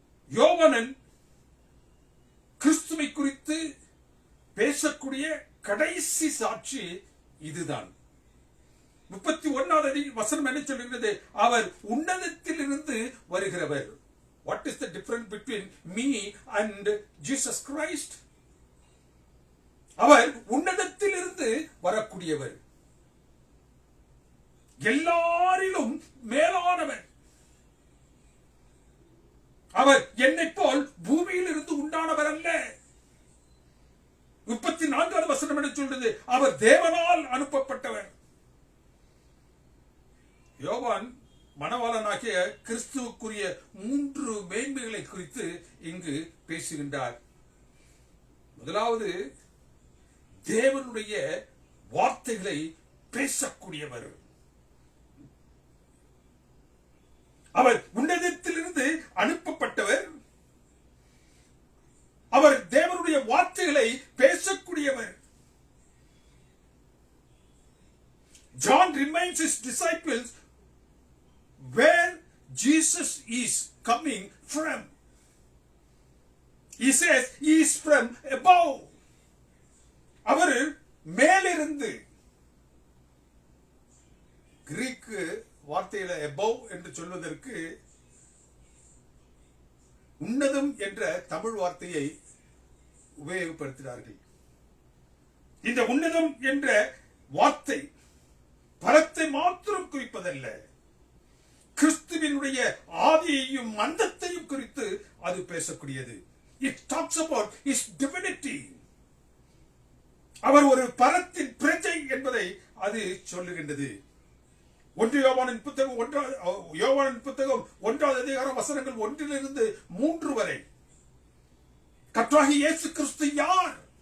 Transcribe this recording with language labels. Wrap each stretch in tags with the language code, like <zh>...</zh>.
<ta>யோவானன் கிறிஸ்துவை குறித்து பேசக்கூடிய கடைசி சாட்சி இதுதான். 31வது வசனம் என்ன சொல்கிறது? அவர் உன்னதத்தில் இருந்து வருகிறவர்.</ta> <en>What is the difference between me and Jesus Christ?</en> <ta>அவர் உன்னதத்தில் இருந்து வரக்கூடியவர், எல்லாரிலும் மேலானவர். அவர் என்னை போல் பூமியில் இருந்து உண்டானவர் அல்ல. 34வது வசனம் என்ன சொல்றது? அவர் தேவனால் அனுப்பப்பட்டவர். யோவான் மணவாளனாகிய கிறிஸ்துவுக்குரிய 3 மேன்மைகளை குறித்து இங்கு பேசுகின்றார். முதலாவது, தேவனுடைய வார்த்தைகளை பேசக்கூடியவர். அவர் உன்னதத்திலிருந்து அனுப்பப்பட்டவர். அவர் தேவனுடைய வார்த்தைகளை பேசக்கூடியவர்.</ta> <en>John reminds his disciples where Jesus is coming from. He says he is from above.</en> <ta>அவர் மேலிருந்து. கிரீக் வார்த்தையில above என்று சொல்வதற்கு உன்னதம் என்ற தமிழ் வார்த்தையை உபயோகப்படுத்தினார்கள். இந்த உன்னதம் என்ற வார்த்தை பரத்தை மாத்திரம் குறிப்பதல்ல, கிறிஸ்துவினுடைய ஆதியையும் அந்தத்தையும் குறித்து அது பேசக்கூடியது.</ta> <en>It talks about his divinity.</en> <ta>அவர் ஒரு பரத்தின் பிரஜை என்பதை அது சொல்லுகின்றது. யோவானின் புத்தகம் 1வது அதிகாரம் வசனங்கள் 1 - 3 வரை கர்த்தராகிய இயேசு கிறிஸ்து யார்?</ta>